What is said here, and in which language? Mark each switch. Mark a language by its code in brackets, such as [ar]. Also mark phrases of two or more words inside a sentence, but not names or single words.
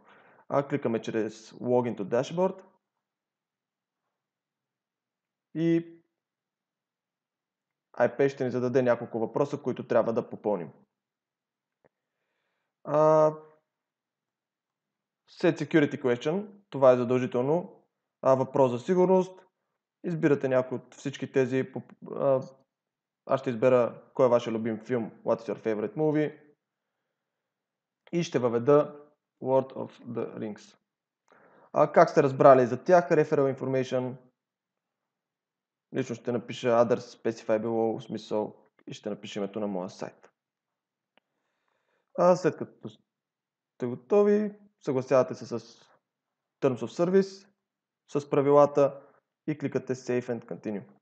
[bg] Кликаме чрез [en] Login to Dashboard [bg] и iPage ще ни зададе няколко въпроса, които трябва да попълним. [en] Set Security Question, [bg] това е задължително. Въпрос за сигурност. Избирате някой от всички тези. Аз ще избера кой е вашия любим филм, [en] What is your favorite movie? [bg] И ще въведа Lord of the Rings. Как сте разбрали за тях? [en] Referral Information. [bg] Лично ще напиша [en] Others Specify Below, [bg] в смисъл, и ще напиша името на моя сайт. След като сте готови, съгласявате се с [en] Terms of Service, [bg] с правилата и кликате [en] Save and Continue.